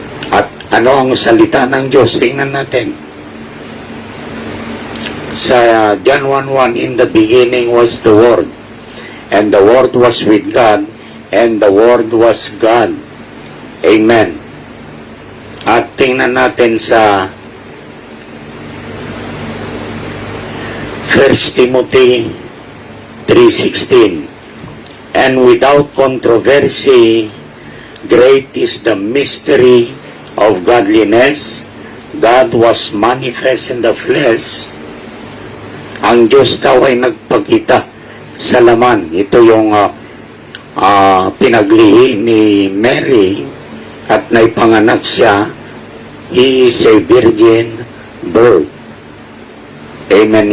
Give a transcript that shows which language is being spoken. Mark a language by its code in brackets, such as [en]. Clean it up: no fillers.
[tl] At ano ang salita ng Diyos? Tingnan natin. [en] Sa John 1:1, "In the beginning was the Word, and the Word was with God, and the Word was God." Amen. [tl] At tingnan natin sa [en] 1 Timothy 3:16, "And without controversy, great is the mystery of godliness. God was manifest in the flesh." [tl] Ang Diyos daw ay nagpakita sa laman. Ito yung pinaglihi ni Mary at naipanganak siya. [en] He is a virgin birth. Amen.